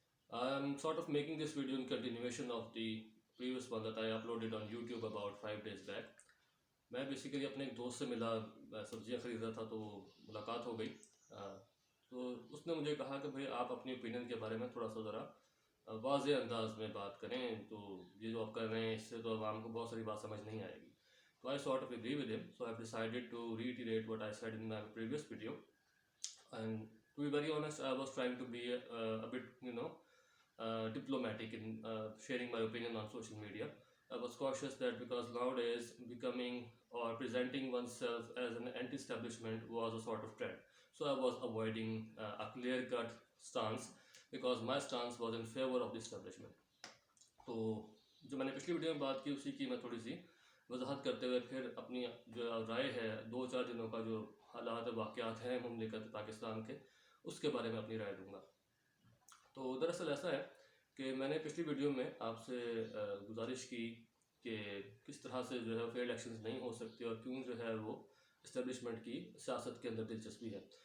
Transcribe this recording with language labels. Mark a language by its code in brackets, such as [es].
[en] I am sort of making this video in continuation of the previous one that I uploaded on YouTube about 5 days back. [hi] मैं basically अपने एक दोस्त से मिला, सब्जियाँ ख़रीद रहा था तो मुलाकात हो गई। तो उसने मुझे कहा कि भाई आप अपनी ओपिनियन के बारे में थोड़ा सा ज़रा वाज़ेह अंदाज में बात करें, तो ये जो आप कर रहे हैं इससे तो आवाम को बहुत सारी बात समझ नहीं आएगी। [en] So I sort of agree with him. So I've decided to reiterate what I said in my previous video. And to be very honest, I was trying to be a bit, diplomatic in sharing my opinion on social media. I was cautious that because nowadays becoming or presenting oneself as an anti-establishment was a sort of trend. So I was avoiding a clear-cut stance because my stance was in favor of the establishment. [hi] तो जो मैंने पिछली video में बात की उसी की मैं थोड़ी सी वजाहत करते हुए फिर अपनी जो राय है 2-4 दिनों का जो हालात वाक़यात हैं मुमलिकत पाकिस्तान के, उसके बारे में अपनी राय दूंगा। तो दरअसल ऐसा है कि मैंने पिछली वीडियो में आपसे गुजारिश की कि किस तरह से जो है फेयर इलेक्शंस नहीं हो सकते और क्यों जो है वो इस्टेब्लिशमेंट की सियासत के अंदर दिलचस्पी है।